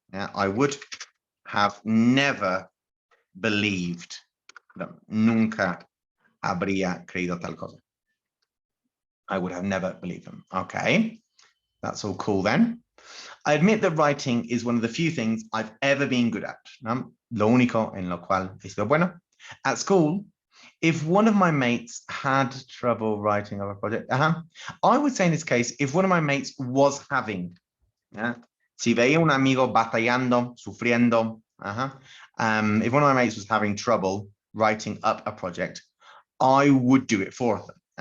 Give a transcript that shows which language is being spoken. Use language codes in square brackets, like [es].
[en] Yeah, I would have never believed them. [es] Nunca habría creído tal cosa. [en] I would have never believed them. Okay, that's all cool then. I admit that writing is one of the few things I've ever been good at. [es] Lo único en lo cual he sido bueno. [en] At school, if one of my mates had trouble writing a project, I would say in this case, if one of my mates was having, [es] si veía un amigo batallando, sufriendo, [en] if one of my mates was having trouble writing up a project, I would do it for them.